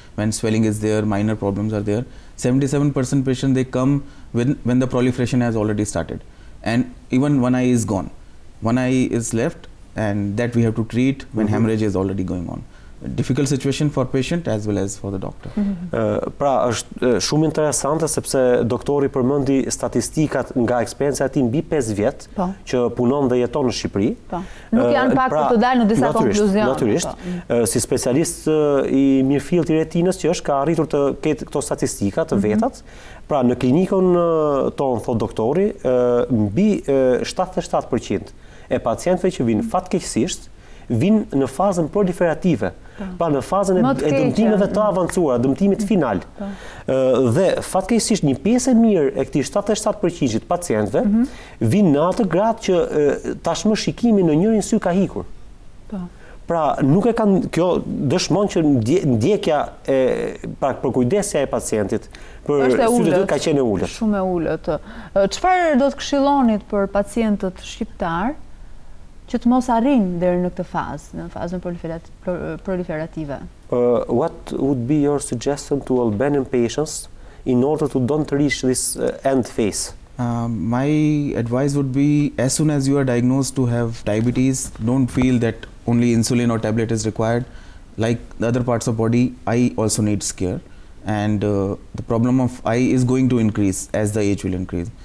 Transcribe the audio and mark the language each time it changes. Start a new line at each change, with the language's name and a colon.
English: When swelling is there, minor problems are there. 77% patients they come when the proliferation has already started, and even one eye is gone. One eye is left, and that we have to treat when hemorrhage is already going on. Difficult situation for patient as well as for the doctor.
Albanian: Pra është shumë interesante sepse doktori përmendi statistikat nga eksperjenca e tij mbi 5 vjet që punon dhe jeton në Shqipëri. Nuk janë pak për të dalë në disa konkluzione. Natyrisht, si specialist i mirëfillt i retinës që është ka arritur të ketë këto statistika të vetat. Pra në klinikën tonë, thot doktori, mbi 77% e pacientëve që vinë fatkeqësisht vinë në fazën proliferative, pa në fazën e dëmtimeve të avancuara, dëmtimit final. Dhe fatkeqësisht një pjesë e mirë e këtij 77% pacientëve vinë në atë gradë që tashmë shikimi në njërin sy ka ikur. Pra nuk e kanë, kjo dëshmon që ndjekja pra përkujdesja e pacientit për sytë e tyre ka qenë e ulët. Shumë e ulët. Çfarë do të këshillonit për pacientët shqiptar që të mos arrin deri në këtë fazë, në fazën proliferative?
English: What would be your suggestion to Albanian patients in order to don't reach this end phase? My advice would be, as soon as you are diagnosed to have diabetes, don't feel that only insulin or tablet is required. Like the other parts of body, eye also needs care, and the problem of eye is going to increase as the age will increase.